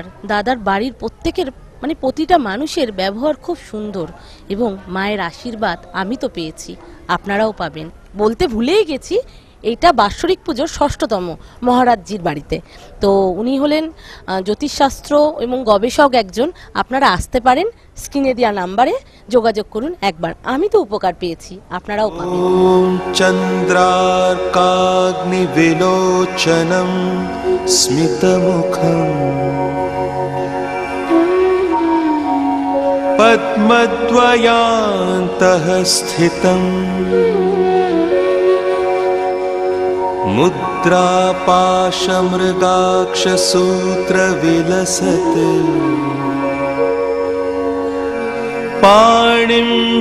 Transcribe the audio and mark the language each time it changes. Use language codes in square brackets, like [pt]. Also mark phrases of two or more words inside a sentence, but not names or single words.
[bn] দাদার বাড়ির প্রত্যেকের প্রতিটা মানুষের ব্যবহার খুব সুন্দর, এবং মায়ের আশীর্বাদ আমি তো পেয়েছি, আপনারাও পাবেন। বলতে ভুলেই গেছি, এইটা বাৎসরিক পুজোর ৬ষ্ঠতম মহারাজজির বাড়িতে। তো উনি হলেন জ্যোতিষশাস্ত্র এবং গবেষক একজন। আপনারা আসতে পারেন, স্ক্রিনে দেওয়া নাম্বারে যোগাযোগ করুন একবার। আমি তো উপকার পেয়েছি, আপনারাও পাবেন। [sa] ওম চন্দ্রার্কাগ্নি বিলোচনম স্মিতমুখম পদ্মদ্বয়ান্তঃ স্থিতম মুদ্রাপাশমৃগাক্ষসূত্রবিলসতে পাণিম